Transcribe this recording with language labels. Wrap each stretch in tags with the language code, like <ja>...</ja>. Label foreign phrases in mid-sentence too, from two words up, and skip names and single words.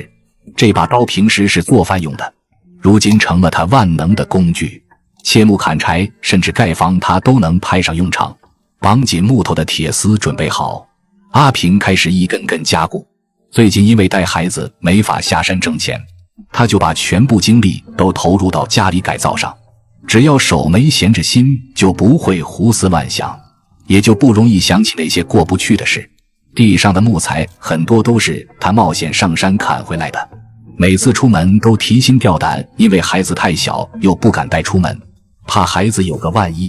<zh>這把刀平時是做飯用的，如今成了他萬能的工具，切木砍柴甚至蓋房他都能派上用場。綁緊木頭的鐵絲準備好，阿平開始一根根加固。最近因為帶孩子沒法下山掙錢，他就把全部精力都投入到家裡改造上。只要手沒閒着心，就不會胡思亂想，也就不容易想起那些過不去的事。地上的木材很多都是他冒險上山砍回来的，每次出門都提心吊膽，因为孩子太小又不敢带出门，怕孩子有個萬一。</zh>